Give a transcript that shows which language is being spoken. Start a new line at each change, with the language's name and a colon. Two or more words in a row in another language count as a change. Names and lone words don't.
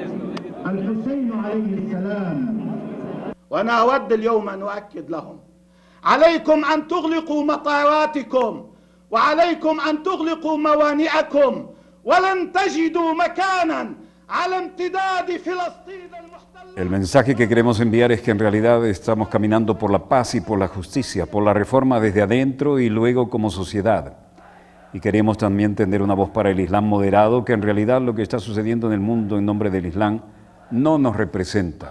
Arabic: وأنا أود اليوم أن أؤكد لهم عليكم أن تغلقوا مطاراتكم وعليكم أن تغلقوا موانئكم ولن تجدوا مكانا على امتداد فلسطين المحتلة.
Spanish: El mensaje que queremos enviar es que en realidad estamos caminando por la paz y por la justicia, por la reforma desde adentro y luego como sociedad. Y queremos también tender una voz para el Islam moderado, que en realidad lo que está sucediendo en el mundo en nombre del Islam no nos representa.